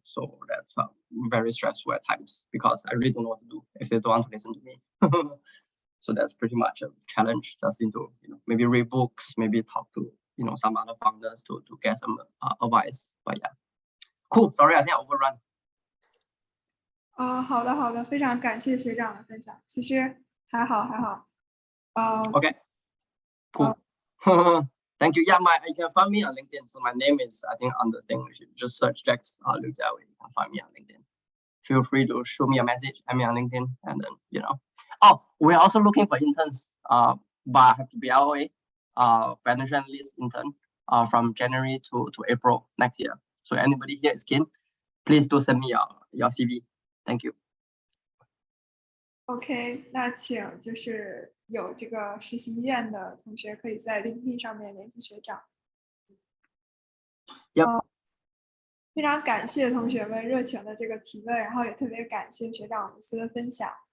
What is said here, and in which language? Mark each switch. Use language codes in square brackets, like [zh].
[en] So that's very stressful at times because I really don't know what to do if they don't want to listen to me. So that's pretty much a challenge. Just into maybe read books, maybe talk to some other founders to get some advice. But yeah, cool. Sorry, I think I overrun. [zh] 好的，非常感谢学长的分享。其实还好。 [en] Okay. Cool. Thank you. Yeah, you can find me on LinkedIn. So my name is, I think, on the thing. You should just search Jax Liu Jiawei. You can find me on LinkedIn. Feel free to shoot me a message. I'm on LinkedIn, and then Oh, we're also looking for interns. But I have to be LOA, financial analyst intern, from January to April next year. So anybody here is keen, please do send me your CV. Thank you. [zh] OK， 那请就是有这个实习意愿的同学可以在 LinkedIn 上面联系学长。非常感谢同学们热情的这个提问，然后也特别感谢学长无私的分享。